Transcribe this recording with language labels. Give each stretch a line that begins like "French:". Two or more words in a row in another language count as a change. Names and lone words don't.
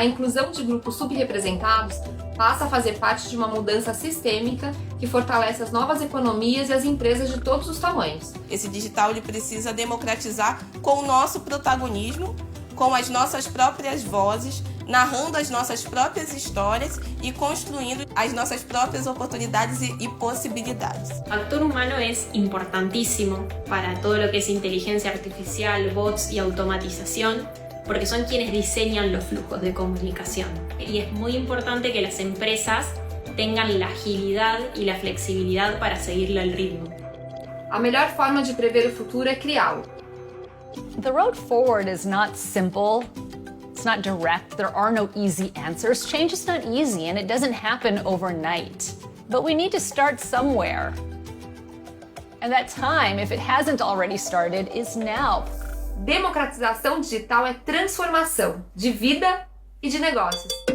Portuguese: A inclusão de grupos subrepresentados passa a fazer parte de uma mudança sistêmica que fortalece as novas economias e as empresas de todos os tamanhos. Esse digital ele precisa democratizar com o nosso protagonismo, com as nossas próprias vozes, narrando as nossas próprias histórias e construindo as nossas próprias oportunidades
Spanish: y posibilidades. El factor humano es importantísimo para todo lo que es inteligencia artificial, bots y automatización, porque son quienes diseñan los flujos de comunicación. Y es muy importante que las empresas tengan la agilidad y la flexibilidad para seguirle el ritmo.
Portuguese: A melhor forma de prever o futuro é criá-lo.
English: The road forward is not simple. It's not direct. There are no easy answers. Change is not easy and it doesn't happen overnight. But we need to start somewhere. And that time, if it hasn't already started, is now.
Portuguese: Democratização digital é transformação de vida e de negócios.